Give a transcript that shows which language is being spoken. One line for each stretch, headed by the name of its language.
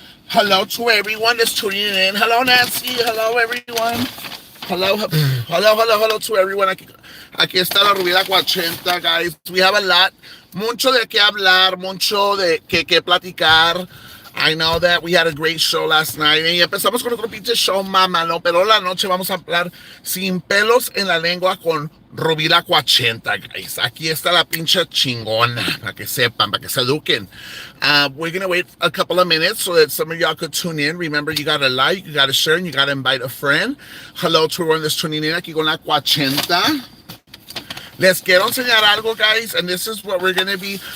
English: Hello to everyone that's tuning in. Hello, Nancy. Hello, everyone. Hello, hello to everyone.
Spanish: Aquí está la Rubia 80, guys.
English: We have a lot,
Spanish: mucho de qué hablar, mucho de que platicar.
English: I know that we had a great show last night.
Spanish: Y empezamos con otro pinche show, mamá, ¿no? Pero la noche vamos a hablar sin pelos en la lengua con Rubila 80, guys. Aquí está la pinche chingona, para que sepan, para que se eduquen.
English: We're going to wait a couple of minutes so that some of y'all could tune in. Remember, you got to like, you got to share, and you got to invite a friend. Hello to everyone that's tuning in
Spanish: aquí con la 80. Les quiero enseñar algo,
English: guys, and this is what we're going to be.